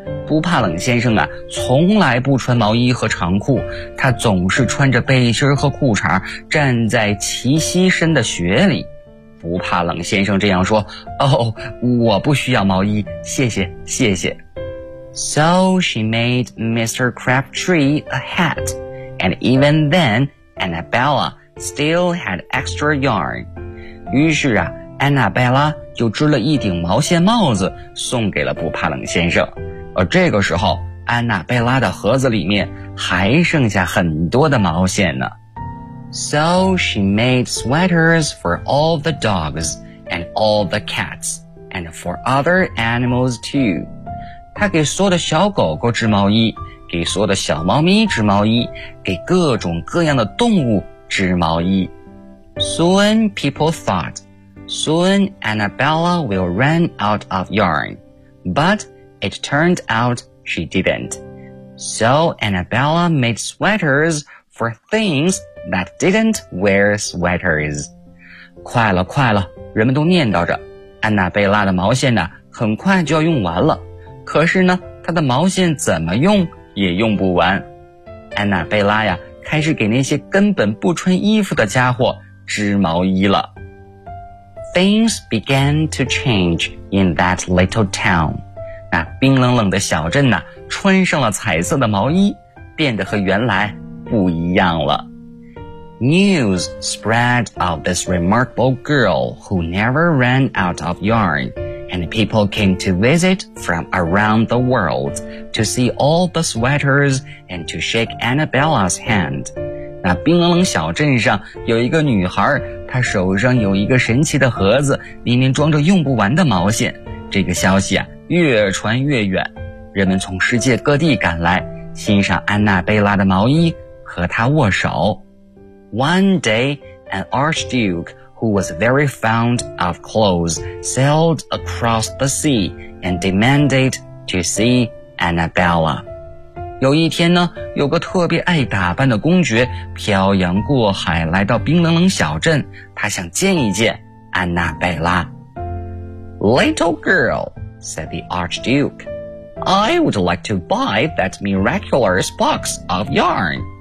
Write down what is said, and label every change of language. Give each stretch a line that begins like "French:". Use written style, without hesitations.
Chinese: 不怕冷先生啊，从来不穿毛衣和长裤，他总是穿着背心和裤衩站在齐膝深的雪里。不怕冷先生这样说，哦，我不需要毛衣，谢谢，谢谢。
English: So she made Mr. Crabtree a hat, and even then, Annabella still had extra yarn.
Chinese: 于是啊，安娜贝拉就织了一顶毛线帽子送给了不怕冷先生。而这个时候，安娜贝拉的盒子里面还剩下很多的毛线呢。
English: So she made sweaters for all the dogs and all the cats and for other animals too.
Chinese: 她给所有的小狗狗织毛衣，给所有的小猫咪织毛衣，给各种各样的动物织毛衣。
English: Soon people thought, soon Annabella will run out of yarn. But it turned out she didn't. So Annabella made sweaters for things that didn't wear sweaters.
Chinese: 快了快了，人们都念叨着，安娜贝拉的毛线呢，很快就要用完了。可是呢，她的毛线怎么用也用不完。安娜贝拉呀，开始给那些根本不穿衣服的家伙织毛衣了。
English: Things began to change in that little town.
Chinese: 那冰冷冷的小镇呢，穿上了彩色的毛衣，变得和原来不一样了。
English: News spread of this remarkable girl who never ran out of yarn, and people came to visit from around the world to see all the sweaters and to shake Annabella's hand.
Chinese: 那冰冷冷小镇上有一个女孩，她手上有一个神奇的盒子，里面装着用不完的毛线。这个消息啊，越传越远，人们从世界各地赶来，欣赏安娜贝拉的毛衣，和她握手。
English: One day, an archduke who was very fond of clothes sailed across the sea and demanded to see Annabella.
Chinese: 有一天呢，有个特别爱打扮的公爵漂洋过海来到冰冷冷小镇，他想见一见安娜贝拉。
English: Little girl, said the archduke, I would like to buy that miraculous box of yarn.